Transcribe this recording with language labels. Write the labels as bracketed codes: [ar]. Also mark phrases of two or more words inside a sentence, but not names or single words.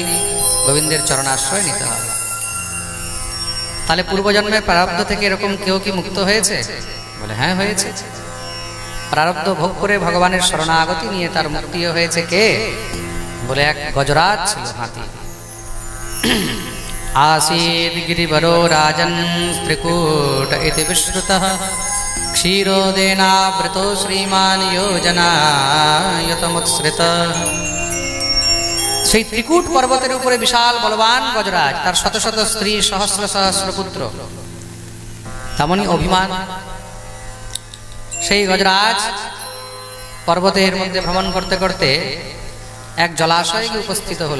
[bn] গোবিন্দের চরণাশ্রয় নিতে হবে। তাহলে পূর্বজন্মের প্রারব্ধ থেকে এরকম কেউ কি মুক্ত হয়েছে? বলে হ্যাঁ, হয়েছে। প্রারব্ধ ভোগ করে ভগবানের শরণাগতি নিয়ে তার মুক্তিও হয়েছে। কে? বলে এক গজরাজ ছিল, হাতি। [sa] आसीद् गिरिवरो राजन् त्रिकूट इति विश्रुतः क्षीरोदेनावृतो श्रीमान् योजनायतमुत्सृत। [bn] সেই ত্রিকূট পর্বতের উপরে বিশাল বলবান গজরাজ, তার শত শত স্ত্রী, সহস্র সহস্র পুত্র, তেমনি অভিমান। সেই গজরাজ পর্বতের মধ্যে ভ্রমণ করতে করতে এক জলাশয়ে উপস্থিত হলো।